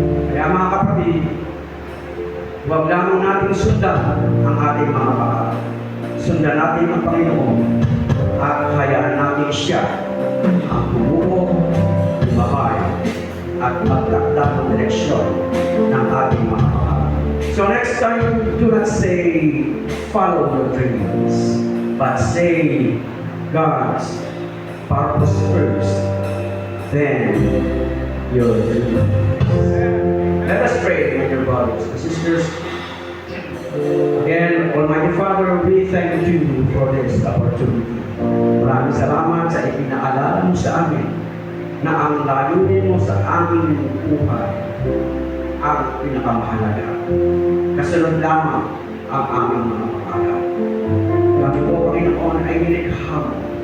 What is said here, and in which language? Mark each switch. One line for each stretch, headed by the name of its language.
Filipino: Kaya mga kapatid, huwag lamang natin sundan ang ating mga pangarap. Sundan natin ang Panginoon at hayaan natin siya ang bumuo, lumabay, at magtakda ng direksyon ng ating mga pangarap.
English: So next time, do not say, follow your dreams, but say, God's purpose first, then your dreams. Let us pray, my dear brothers and sisters. Again, Almighty Father, we thank you for this opportunity.
Filipino: Maraming salamat sa ipinaalala mo sa amin na ang layunin mo sa aming buhay ang pinakamahalaga. Kasunod lamang ang aming mga pangarap. Kami po, Panginoon, ay nilikha mo.